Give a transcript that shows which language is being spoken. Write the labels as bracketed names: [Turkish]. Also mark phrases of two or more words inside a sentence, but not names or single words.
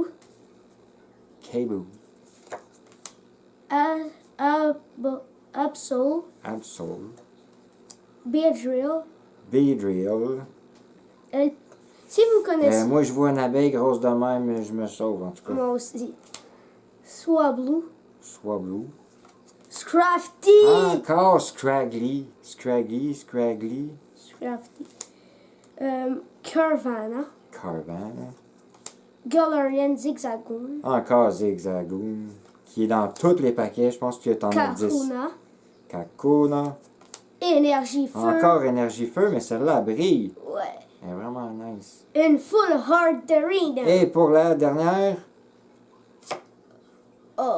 [French] Kabu, Absol. Absol, Beedrill. Beedrill. Si vous connaissez, Moi, je vois une abeille grosse de même, je me sauve en tout cas. moi aussi. Swablu. Swablu. Scrafty. Encore Scraggy. Scraggy. Scrafty. Carvana. Carvana. Galarian Zigzagoon. Encore Zigzagoon. Qui est dans tous les paquets. Je pense que t'en as 10. Kakuna. Kakuna. Énergie feu. Encore énergie feu, mais celle-là brille. Ouais. Elle est vraiment nice. [English] Une full hard arena. [French] Et pour la dernière, Oh.